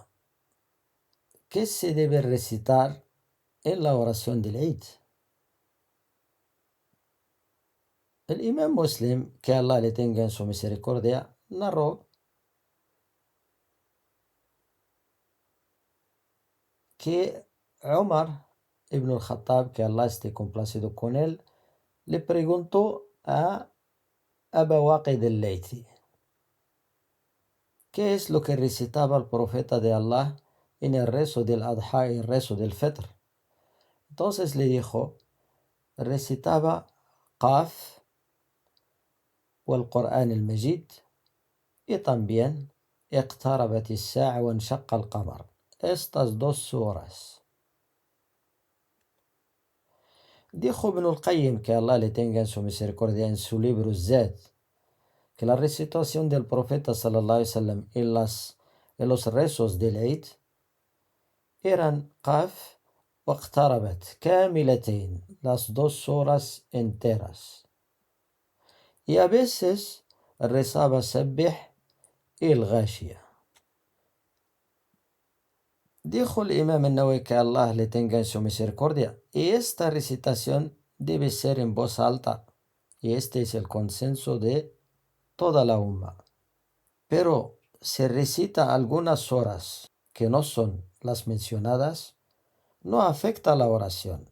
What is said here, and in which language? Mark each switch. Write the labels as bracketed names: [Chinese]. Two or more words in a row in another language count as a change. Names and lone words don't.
[Spanish] ¿Qué se debe recitar en la oración del Eid? El imam Muslim, que Allah le tenga en su misericordia, narró que Umar ibn al-Khattab, que Allah esté complacido con él, le preguntó a Aba Waqid al-Laythi, ¿qué es lo que recitaba el profeta de Allah en el rezo del Adha y el rezo del Fitr? Entonces le dijo, recitaba Qaf o el Qur'an al-Majid y también [Arabic] اقتربت الساعة وانشق القمر. [Spanish] Estas dos suras. Dijo Ibn al-Qayyim, que Allah le tenga en su misericordia, en su libro Zad, que la recitación del profeta [Arabic] صلى الله عليه وسلم [Spanish] en los rezos del Eid eran Qaf wa [Arabic] اقتربت كاملتين, [Spanish] las dos horas enteras. Y a veces rezaba Sabbih y el Ghashiyah. Dijo el imam al-Nawawi, que Allah le tenga en su misericordia, y esta recitación debe ser en voz alta, y este es el consenso de toda la umma. Pero se recita algunas horas que no son las mencionadas, no afecta la oración.